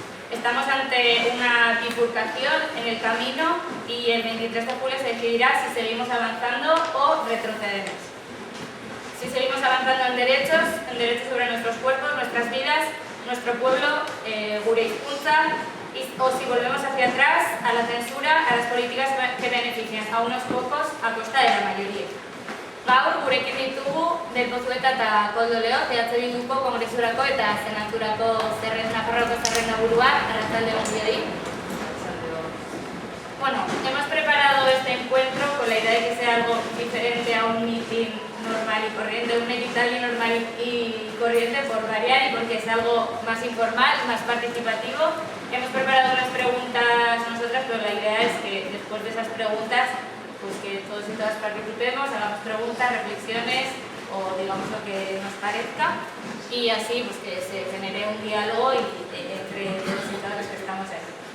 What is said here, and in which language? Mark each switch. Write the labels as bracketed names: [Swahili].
[Spanish] Estamos ante una bifurcación en el camino y el 23 de julio se decidirá si seguimos avanzando o retrocedemos. Si seguimos avanzando en derechos sobre nuestros cuerpos, nuestras vidas, nuestro pueblo, [Basque] gure hizkuntza, [Spanish] o si volvemos hacia atrás a la censura, a las políticas que benefician a unos pocos a costa de la mayoría. [Basque] Gaur, gurekin ditugu Del Pozueta eta Koldo Leo, EH Bilduko kongresurako eta senaturako Nafarroako zerrenda burua, arratsalde on guztioi. [Spanish] Bueno, hemos preparado este encuentro con la idea de que sea algo diferente a un mitin normal y corriente, un edital normal y corriente por variar y porque es algo más informal, más participativo. Hemos preparado unas preguntas nosotras, pero la idea es que después de esas preguntas, pues que todos y todas participemos, hagamos preguntas, reflexiones o digamos lo que nos parezca y así pues que se genere un diálogo entre todos y todas los que estamos aquí.